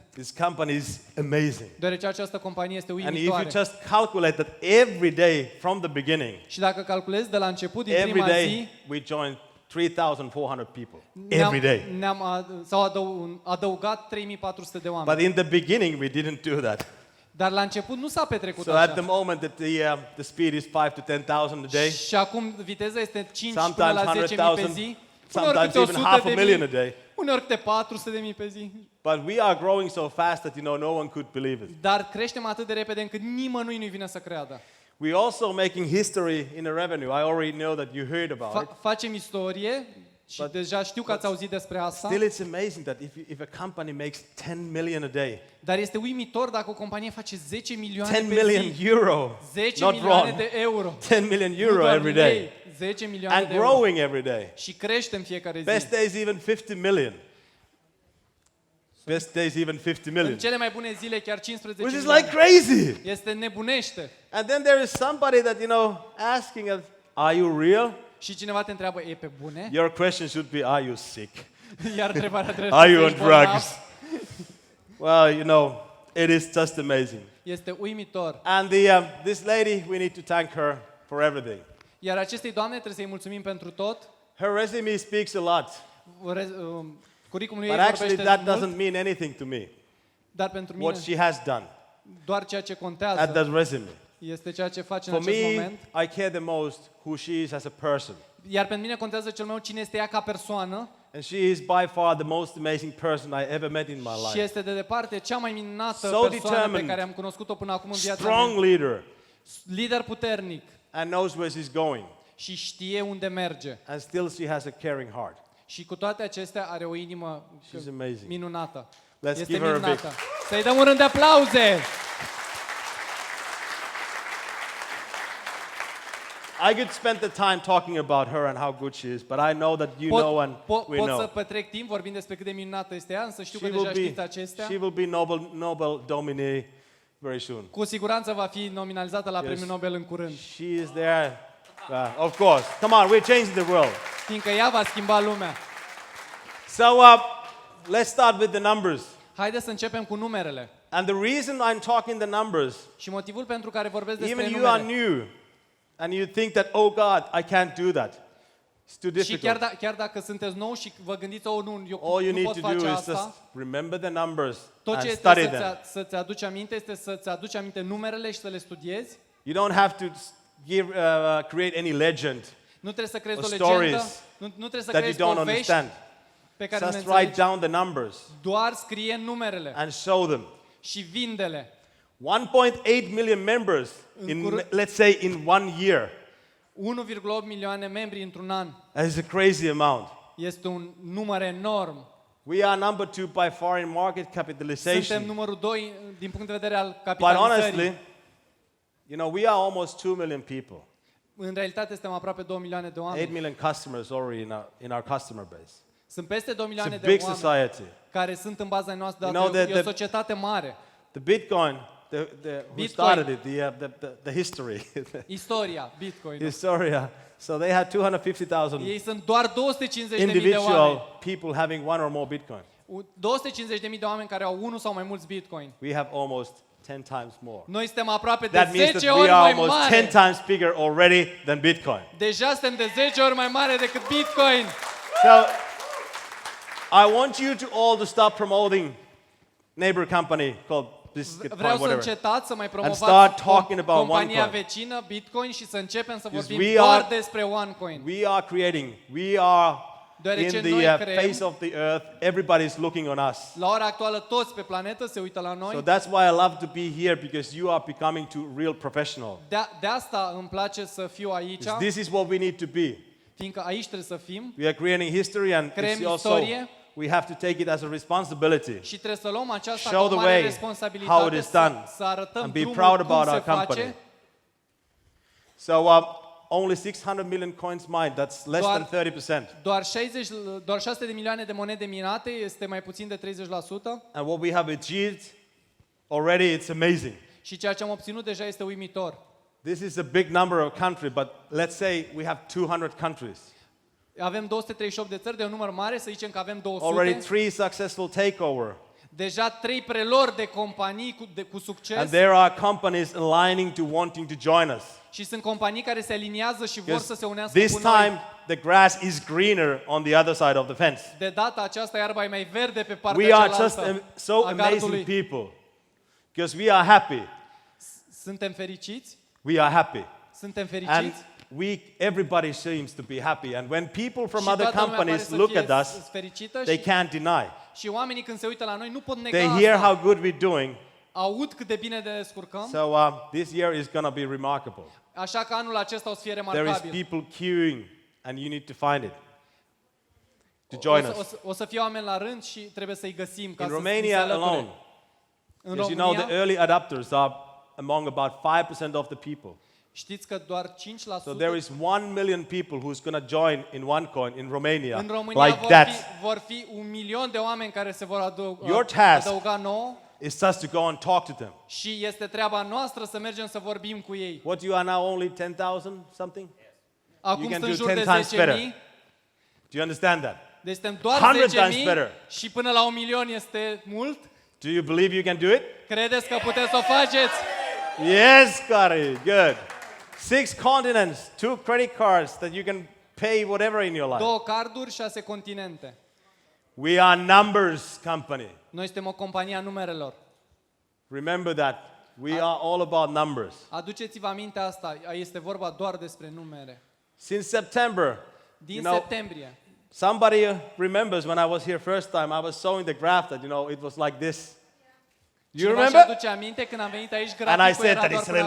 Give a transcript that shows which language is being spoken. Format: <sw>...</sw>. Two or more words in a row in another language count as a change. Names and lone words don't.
<en>This company is amazing.</en> <ro>Deoarece această companie este</ro> <en>And if you</en> <ro>uimitoare.</ro> <en>just calculate that every day from the beginning,</en> <ro>Și dacă calculezi de la început, din</ro> <en>every</en> <ro>prima</ro> <en>day</en> <ro>zi,</ro> <en>we join 3,400 people. Every day.</en> <ro>s-au adăugat 3400 de oameni.</ro> <en>But in the beginning, we didn't do that.</en> <ro>Dar la început nu s-a petrecut</ro> <en>So at the</en> <ro>așa.</ro> <en>moment that the speed is 5 to 10,000 a day,</en> <ro>Și acum viteza este 5 până</ro> <en>sometimes</en> <ro>la 10.000 pe</ro> <en>100,000,</en> <ro>zi,</ro> <en>sometimes</en> <ro>câte</ro> <en>even half a</en> <ro>100.000,</ro> <en>million a day.</en> <ro>uneori câte 400.000 pe zi.</ro> <en>But we are growing so fast that no one could believe it.</en> <ro>Dar creștem atât de repede încât nimănui nu-i vine să creadă.</ro> <en>We're also making history in the revenue. I already know that you heard about it.</en> <ro>Facem istorie și deja știu că ați auzit despre asta.</ro> <en>Still, it's amazing that if a company makes 10 million a day,</en> <ro>Dar este uimitor dacă o companie face 10 milioane</ro> <en>10</en> <ro>pe</ro> <en>million</en> <ro>zi.</ro> <en>euro,</en> <ro>10</ro> <en>not</en> <ro>milioane</ro> <en>wrong,</en> <ro>de euro.</ro> <en>10 million</en> <ro>Nu</ro> <en>euro</en> <ro>doar</ro> <en>every</en> <ro>lei,</ro> <en>day,</en> <ro>10 milioane</ro> <en>and</en> <ro>de euro.</ro> <en>growing every day.</en> <ro>Și creștem fiecare zi.</ro> <en>Best days even 50 million. Best days even 50</en> <ro>În</ro> <en>million,</en> <ro>cele mai bune zile chiar 15</ro> <en>which is</en> <ro>milioane.</ro> <en>like crazy.</en> <ro>Este nebunește.</ro> <en>And then there is somebody that asking us, "Are you real?"</en> <ro>Și cineva te întreabă, e pe bune?</ro> <en>Your question should be, "Are you sick?</en> <ro>Iar întrebarea trebuie</ro> <en>Are</en> <ro>să</ro> <en>you on</en> <ro>ești bolnav.</ro> <en>drugs?" Well, it is just amazing.</en> <ro>Este uimitor.</ro> <en>And this lady, we need to thank her for everything.</en> <ro>Iar acestei doamne trebuie să-i mulțumim pentru tot.</ro> <en>Her resume speaks a lot,</en> <ro>Curriculumul</ro> <en>but</en> <ro>ei</ro> <en>actually</en> <ro>vorbește</ro> <en>that</en> <ro>mult,</ro> <en>doesn't mean anything to me.</en> <ro>dar pentru</ro> <en>What</en> <ro>mine</ro> <en>she has done</en> <ro>doar ceea ce</ro> <en>at</en> <ro>contează</ro> <en>that resume.</en> <ro>este ceea ce face în</ro> <en>For</en> <ro>acest</ro> <en>me,</en> <ro>moment.</ro> <en>I care the most who she is as a person.</en> <ro>Iar pentru mine contează cel mai mult cine este ea ca persoană</ro> <en>And she is by far the most amazing person I ever met in my</en> <ro>și</ro> <en>life.</en> <ro>este de departe cea mai minunată</ro> <en>So</en> <ro>persoană pe</ro> <en>determined.</en> <ro>care am cunoscut-o până acum în viața</ro> <en>Strong</en> <ro>mea.</ro> <en>leader</en> <ro>Lider puternic</ro> <en>and knows where she's going.</en> <ro>și știe unde merge.</ro> <en>And still she has a caring heart.</en> <ro>Și cu toate acestea are o inimă</ro> <en>She's amazing.</en> <ro>minunată.</ro> <en>Let's</en> <ro>Este</ro> <en>give her a big.</en> <ro>minunată. Să-i dăm un rând de aplauze!</ro> <en>I could spend the time talking about her and how good she is, but I know that you know and we</en> <ro>pot să</ro> <en>know.</en> <ro>petrec timp vorbind despre cât de minunată este ea, însă știu</ro> <en>She</en> <ro>că deja</ro> <en>will</en> <ro>știți acestea.</ro> <en>be Nobel nominee very soon.</en> <ro>Cu siguranță va fi nominalizată la</ro> <en>Yes.</en> <ro>Premiul Nobel în curând,</ro> <en>She is there. Of course. Come on, we're changing the world.</en> <ro>fiindcă ea va schimba lumea.</ro> <en>So let's start with the numbers.</en> <ro>Haideți să începem cu numerele.</ro> <en>And the reason I'm talking the numbers,</en> <ro>Și motivul pentru care vorbesc despre</ro> <en>even you are</en> <ro>numere.</ro> <en>new and you think that, oh God, I can't do that. It's too</en> <ro>Și</ro> <en>difficult.</en> <ro>chiar dacă sunteți nou și vă gândiți, oh, nu, eu</ro> <en>All you</en> <ro>nu</ro> <en>need</en> <ro>pot</ro> <en>to</en> <ro>face</ro> <en>do is</en> <ro>asta,</ro> <en>just remember the numbers</en> <ro>tot</ro> <en>and</en> <ro>ce</ro> <en>study</en> <ro>este</ro> <en>them.</en> <ro>să-ți aduci aminte este să-ți aduci aminte numerele și să le studiezi.</ro> <en>You don't have to create any legend</en> <ro>Nu trebuie să crezi</ro> <en>or</en> <ro>o legendă,</ro> <en>stories</en> <ro>nu trebuie să</ro> <en>that you</en> <ro>crezi</ro> <en>don't</en> <ro>povești</ro> <en>understand.</en> <ro>pe care nu le</ro> <en>Just write</en> <ro>înțelegi.</ro> <en>down the numbers</en> <ro>Doar scrie numerele</ro> <en>and show them.</en> <ro>și vinde-le.</ro> <en>1.8 million members in, let's say, in 1 year.</en> <ro>1,8 milioane membri într-un an.</ro> <en>That is a crazy amount.</en> <ro>Este un număr enorm.</ro> <en>We are number 2 by far in market</en> <ro>Suntem</ro> <en>capitalization.</en> <ro>numărul 2 din punct de vedere al</ro> <en>But</en> <ro>capitalizării.</ro> <en>honestly, we are almost 2 million people.</en> <ro>În realitate suntem aproape 2 milioane de</ro> <en>8</en> <ro>oameni.</ro> <en>million customers already in our customer base.</en> <ro>Sunt peste 2</ro> <en>It's</en> <ro>milioane</ro> <en>a</en> <ro>de</ro> <en>big</en> <ro>oameni</ro> <en>society.</en> <ro>care sunt în baza noastră,</ro> <en>You know</en> <ro>dar e o</ro> <en>that</en> <ro>societate mare.</ro> <en>The Bitcoin, who</en> <ro>Bitcoin.</ro> <en>started it, the history,</en> <ro>Istoria, Bitcoin.</ro> <en>Historia. So they had 250,000</en> <ro>Ei sunt doar 250.000 de</ro> <en>individual</en> <ro>oameni.</ro> <en>people having one or more Bitcoin.</en> <ro>250.000 de oameni care au unul sau mai mulți Bitcoin.</ro> <en>We have almost 10 times more.</en> <ro>Noi suntem aproape de</ro> <en>That means</en> <ro>10</ro> <en>that</en> <ro>ori</ro> <en>we are</en> <ro>mai</ro> <en>almost 10</en> <ro>mare.</ro> <en>times bigger already than Bitcoin.</en> <ro>Deja suntem de 10 ori mai mare decât Bitcoin.</ro> <en>So I want you to all to stop promoting neighbor company called this is the</en> <ro>Vreau</ro> <en>point,</en> <ro>să</ro> <en>whatever.</en> <ro>încetați să mai</ro> <en>And</en> <ro>promovați</ro> <en>start talking about</en> <ro>compania</ro> <en>OneCoin.</en> <ro>vecină, Bitcoin, și să începem să</ro> <en>Because</en> <ro>vorbim</ro> <en>we</en> <ro>doar</ro> <en>are-</en> <ro>despre OneCoin.</ro> <en>We are creating, we are</en> <ro>Deoarece</ro> <en>in</en> <ro>noi</ro> <en>the</en> <ro>creăm,</ro> <en>face of the earth. Everybody is looking on us.</en> <ro>la ora actuală toți pe planetă se uită la noi.</ro> <en>So that's why I love to be here, because you are becoming to real professional.</en> <ro>De asta îmi place să fiu aici,</ro> <en>This is what we need to be.</en> <ro>fiindcă aici trebuie să fim</ro> <en>We are creating history, and</en> <ro>Creăm</ro> <en>it's also</en> <ro>istorie.</ro> <en>we have to take it as a responsibility.</en> <ro>și trebuie să luăm aceasta</ro> <en>Show</en> <ro>ca o</ro> <en>the</en> <ro>mare</ro> <en>way</en> <ro>responsabilitate,</ro> <en>how it is done</en> <ro>să arătăm</ro> <en>and be</en> <ro>drumul</ro> <en>proud</en> <ro>cum</ro> <en>about</en> <ro>se</ro> <en>our company.</en> <ro>face.</ro> <en>So only 600 million coins mined. That's less</en> <ro>Doar-</ro> <en>than 30%.</en> <ro>Doar 600 de milioane de monede minate, este mai puțin de 30%.</ro> <en>And what we have achieved already, it's amazing.</en> <ro>Și ceea ce am obținut deja este uimitor.</ro> <en>This is a big number of countries, but let's say we have 200 countries.</en> <ro>Avem 238 de țări, de un număr mare, să zicem că avem 200.</ro> <en>Already 3 successful takeover.</en> <ro>Deja 3 prelori de companii cu succes.</ro> <en>And there are companies aligning to wanting to join us.</en> <ro>Și sunt companii care se aliniază și vor să se unească</ro> <en>This</en> <ro>cu noi.</ro> <en>time the grass is greener on the other side of the fence.</en> <ro>De data aceasta iarba e mai verde pe partea</ro> <en>We are</en> <ro>cealaltă</ro> <en>just so</en> <ro>a</ro> <en>amazing</en> <ro>gardului.</ro> <en>people. Because we are happy.</en> <ro>Suntem fericiți?</ro> <en>We are happy.</en> <ro>Suntem</ro> <en>And</en> <ro>fericiți?</ro> <en>everybody seems to be happy. And when people from</en> <ro>Și</ro> <en>other</en> <ro>toată lumea pare</ro> <en>companies</en> <ro>să</ro> <en>look</en> <ro>fie</ro> <en>at us,</en> <ro>fericită</ro> <en>they</en> <ro>și,</ro> <en>can't deny.</en> <ro>și oamenii când se uită la noi nu pot nega</ro> <en>They hear</en> <ro>asta.</ro> <en>how good we're doing.</en> <ro>Aud cât de bine ne descurcăm.</ro> <en>So this year is going to be remarkable.</en> <ro>Așa că anul acesta o să fie</ro> <en>There is</en> <ro>remarcabil.</ro> <en>people queuing, and you need to find it to join us.</en> <ro>O să fie oameni la rând și trebuie să-i găsim ca</ro> <en>In</en> <ro>să ni se</ro> <en>Romania</en> <ro>alăture.</ro> <en>alone,</en> <ro>În</ro> <en>because you know the</en> <ro>România,</ro> <en>early adopters are among about 5% of the people.</en> <ro>știți că doar 5%</ro> <en>So there is 1 million people who's going to join in OneCoin in Romania,</en> <ro>în România</ro> <en>like that.</en> <ro>vor fi 1.000.000 de oameni care se vor</ro> <en>Your task</en> <ro>adăuga nouă</ro> <en>It's just to go and talk to them.</en> <ro>și este treaba noastră să mergem să vorbim cu ei.</ro> <en>What, you are now only 10,000 something?</en> <ro>Acum</ro> <en>You can</en> <ro>sunt</ro> <en>do</en> <ro>în jur</ro> <en>10</en> <ro>de</ro> <en>times better.</en> <ro>10.000,</ro> <en>Do you understand that?</en> <ro>deci suntem doar</ro> <en>100 times</en> <ro>10.000</ro> <en>better.</en> <ro>și până la 1.000.000 este mult.</ro> <en>Do you believe you can do it?</en> <ro>Credeți că puteți să o faceți?</ro> <en>Yes, Kari, good. 6 continents, 2 credit cards that you can pay whatever in your life.</en> <ro>2 carduri, 6 continente.</ro> <en>We are numbers company.</en> <ro>Noi suntem o companie a numerelor.</ro> <en>Remember that. We are all about numbers.</en> <ro>Aduceți-vă aminte asta, este vorba doar despre numere.</ro> <en>Since September,</en> <ro>Din</ro> <en>you know,</en> <ro>septembrie.</ro> <en>somebody remembers when I was here first time, I was showing the graph that, it was like this. You</en> <ro>Cineva</ro> <en>remember?</en> <ro>își aduce aminte când am venit aici,</ro> <en>And I</en> <ro>graficul</ro> <en>said</en> <ro>era</ro> <en>that</en> <ro>doar</ro> <en>it's a</en> <ro>până</ro>